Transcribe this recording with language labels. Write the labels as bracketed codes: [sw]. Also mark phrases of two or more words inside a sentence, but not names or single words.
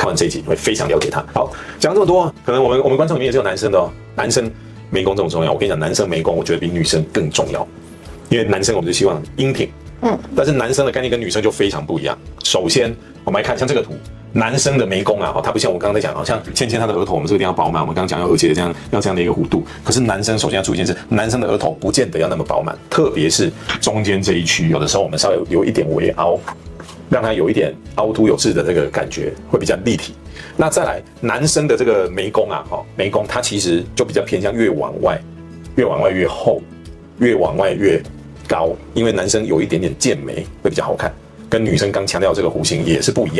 [zh] 看完這一集會非常了解它。好，講這麼多，可能我們觀眾裡面也是有男生的哦。男生眉弓這麼重要，我跟你講，男生眉弓我覺得比女生更重要，因為男生我們就希望英挺。但是男生的概念跟女生就非常不一樣。首先，我們來看像這個圖，男生的眉弓啊，它不像我剛剛在講，好像芊芊她的額頭，我們這個地方飽滿，我們剛剛講要額結這樣，要這樣的一個弧度。可是男生首先要注意一件事，男生的額頭不見得要那麼飽滿，特別是中間這一區，有的時候我們稍微有一點微凹，讓它有一點凹凸有致的這個感覺，會比較立體。那再來，男生的這個眉弓啊，眉弓它其實就比較偏向越往外越厚，越往外越高，因為男生有一點點劍眉會比較好看，跟女生剛強調這個弧形也是不一樣。